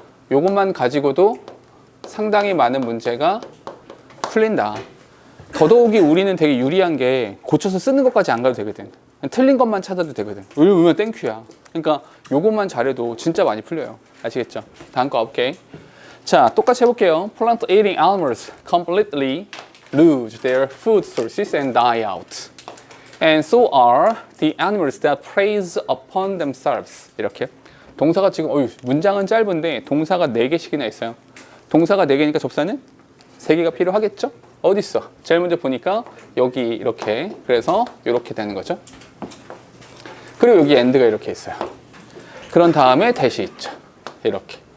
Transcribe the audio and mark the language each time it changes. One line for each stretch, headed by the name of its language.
Korean: 요것만 가지고도 상당히 많은 문제가 풀린다. 더더욱이 우리는 되게 유리한 게 고쳐서 쓰는 것까지 안 가도 되거든. 틀린 것만 찾아도 되거든. 울면 땡큐야. 그러니까 요것만 잘해도 진짜 많이 풀려요. 아시겠죠? 다음 거 오케이. 자, 똑같이 해볼게요.
English: Plant eating animals completely lose their food sources and die out. And so are the animals that preys upon themselves.
Korean: 이렇게. 동사가 지금 문장은 짧은데 동사가 4개씩이나 있어요. 동사가 4개니까 접사는 3개가 필요하겠죠? 어디 있어? 제일 먼저 보니까 여기 이렇게. 그래서 이렇게 되는 거죠. 그리고 여기 end가 이렇게 있어요. 그런 다음에 that이 있죠. 이렇게.